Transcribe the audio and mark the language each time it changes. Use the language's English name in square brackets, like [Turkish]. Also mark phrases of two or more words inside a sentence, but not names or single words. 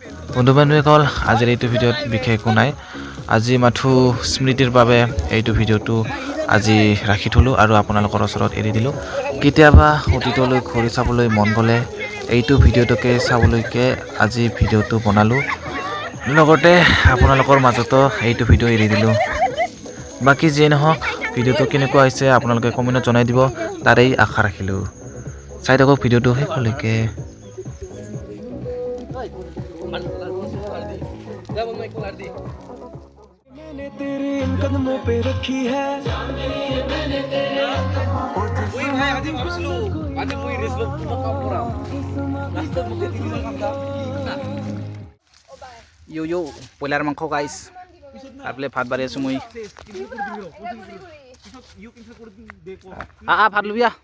[Assamese] বন্ধু বান্ধৱীসকল আজিৰ এইটো ভিডিঅ'ত বিশেষ একো নাই আজি মাথো স্মৃতিৰ বাবে এইটো ভিডিঅ'টো আজি ৰাখি থলোঁ আৰু আপোনালোকৰ ওচৰত এৰি দিলোঁ কেতিয়াবা অতীতলৈ ঘূৰি চাবলৈ মন গ'লে এইটো ভিডিঅ'টোকে চাবলৈকে আজি ভিডিঅ'টো বনালোঁ লগতে আপোনালোকৰ মাজতো এইটো ভিডিঅ' এৰি দিলোঁ বাকী যিয়ে নহওক ভিডিঅ'টো কেনেকুৱা হৈছে আপোনালোকে কমেণ্টত জনাই দিব তাৰেই আশা ৰাখিলোঁ চাই থাকক ভিডিঅ'টো শেষলৈকে [Hindi] मैंने तेरे इन कदमों पे रखी है [Assamese] Yo yo, ব্ৰইলাৰ মাংস গাইছ আপলে ভাত বাঢ়ি আছোঁ মই ভাত লবি